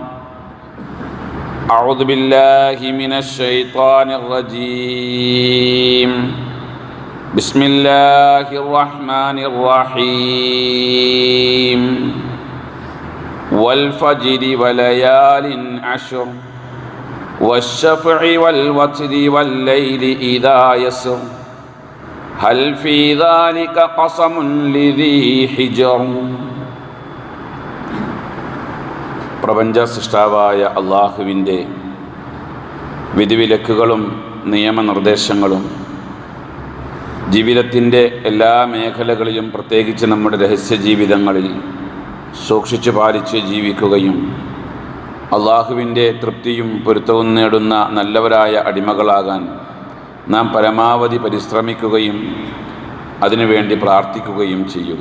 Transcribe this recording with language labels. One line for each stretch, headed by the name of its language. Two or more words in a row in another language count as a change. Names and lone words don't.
Arabic: أعوذ بالله من الشيطان الرجيم بسم الله الرحمن الرحيم والفجر وليال عشر والشفع والوتر والليل إذا يسر هل في ذلك قسم لذي حجر
Malayalam: പ്രപഞ്ച സൃഷ്ടാവായ അള്ളാഹുവിൻ്റെ വിധിവിലക്കുകളും നിയമനിർദ്ദേശങ്ങളും ജീവിതത്തിൻ്റെ എല്ലാ മേഖലകളിലും പ്രത്യേകിച്ച് നമ്മുടെ രഹസ്യ ജീവിതങ്ങളിൽ സൂക്ഷിച്ചു പാലിച്ച് ജീവിക്കുകയും അള്ളാഹുവിൻ്റെ തൃപ്തിയും പൊരുത്തവും നേടുന്ന നല്ലവരായ അടിമകളാകാൻ നാം പരമാവധി പരിശ്രമിക്കുകയും അതിനുവേണ്ടി പ്രാർത്ഥിക്കുകയും ചെയ്യുക.